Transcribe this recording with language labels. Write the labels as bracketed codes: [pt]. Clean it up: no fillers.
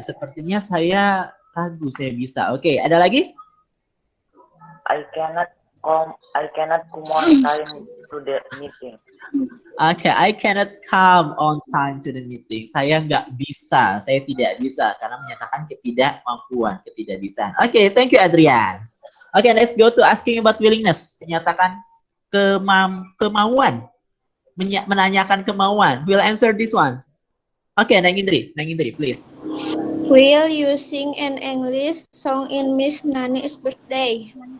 [id] Sepertinya saya ragu saya bisa. Oke, ada lagi? [en] I cannot come on time to the meeting. Oke, I cannot come on time to the meeting. [id] Saya nggak bisa, saya tidak bisa karena menyatakan ketidakmampuan, ketidakbisaan. [en] Oke, thank you Adrian. Oke, let's go to asking about willingness. [id] Menyatakan kemauan, menanyakan kemauan. [en] We'll answer this one. Oke, Nang Indri, please. Will you sing an English song in Miss Nani's birthday?